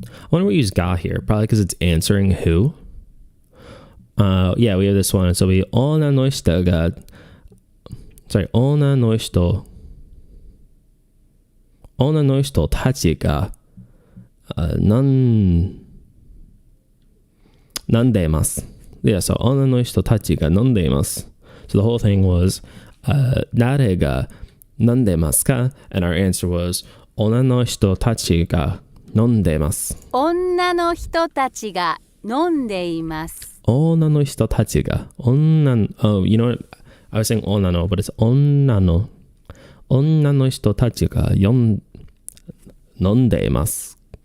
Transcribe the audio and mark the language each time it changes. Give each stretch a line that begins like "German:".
English: I wonder what we use ga here. Probably because it's answering who. Yeah, we have this one. So we
Japanese: 女の人たちが飲んでいます.
English: Yeah, so
Japanese: 女の人たちが飲んでいます.
English: So the whole thing was
Japanese: 誰が飲んでますか?
English: And our answer was
Japanese: 女の人たちが飲んでいます。女の人たちが飲んでいます。女の人たちが
English: oh, you know what? I was saying 女の but it's
Japanese: 女の人たちが飲んでいます。